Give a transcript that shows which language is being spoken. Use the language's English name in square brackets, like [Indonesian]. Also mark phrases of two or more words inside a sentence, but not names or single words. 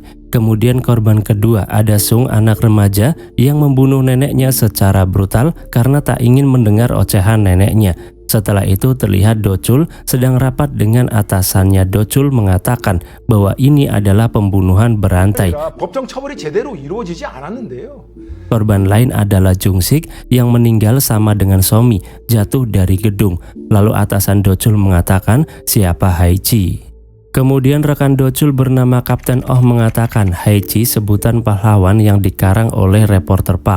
[Indonesian] Kemudian korban kedua ada Sung, anak remaja yang membunuh neneknya secara brutal karena tak ingin mendengar ocehan neneknya. Setelah itu terlihat Dochul sedang rapat dengan atasannya. Dochul mengatakan bahwa ini adalah pembunuhan berantai. [Korean] 법정 처벌이 제대로 이루어지지 않았는데요. [Indonesian] Korban lain adalah Jung-sik yang meninggal sama dengan Somi, jatuh dari gedung. Lalu atasan Dochul mengatakan siapa Haichi. Kemudian rekan Dochul bernama Kapten Oh mengatakan Haichi sebutan pahlawan yang dikarang oleh reporter Park.